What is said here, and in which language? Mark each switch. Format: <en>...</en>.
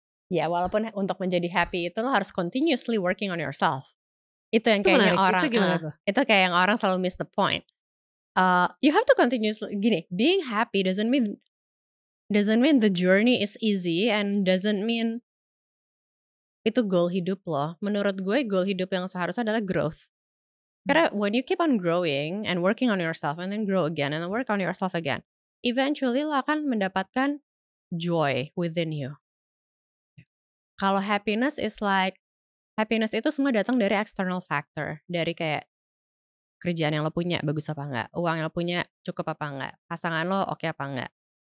<id>Ya walaupun untuk menjadi happy itu lo harus</id> <en>continuously working on yourself.</en> <id>Itu yang Itu kayaknya menarik. orang itu kayak yang orang selalu</id> <en>miss the point. You have to continuously being happy doesn't mean the journey is easy and doesn't mean</en> <id>itu goal hidup lo. Menurut gue goal hidup yang seharusnya adalah growth.</id> <en>Karena when you keep on growing and working on yourself and then grow again and then work on yourself again, eventually</en> <id>lo akan mendapatkan</id> <en>joy within you.</en> <id>Kalau happiness itu semua datang dari external factor, dari kayak kerjaan yang lo punya bagus apa enggak, uang yang lo punya cukup apa enggak, pasangan lo oke apa enggak.</id>